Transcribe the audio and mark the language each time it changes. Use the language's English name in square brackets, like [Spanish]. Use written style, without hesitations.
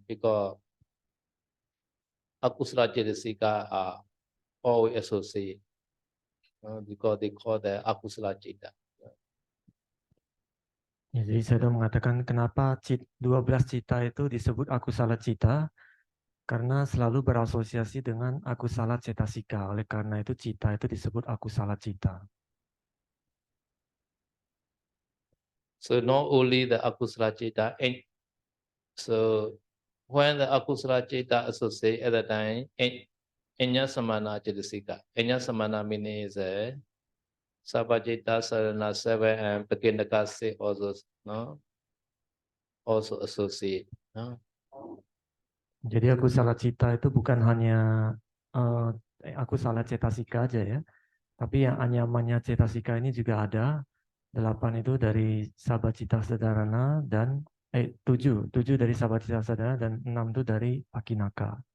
[English] Because akusala cetasika are always associated. Because they call the akusala citta. [Indonesian] Ya, jadi saya sudah mengatakan kenapa 12 cita itu disebut akusala cita, karena selalu berasosiasi dengan akusala cetasika. Oleh karena itu cita itu disebut akusala cita. [English] So not only the akusala citta, and so when the akusala citta associate at the time, enya samana cetasika. Enya samana meaning is Sabajita Sarana 7 and Pakinaka 6 also, no? Also associate. No? [Indonesian] Jadi akusala cita itu bukan hanya akusala cetasika aja ya, tapi yang anyamannya cetasika ini juga ada. 8 itu dari Sabajita Sadarana dan 7 dari Sabajita Sadarana dan 6 itu dari Pakinaka.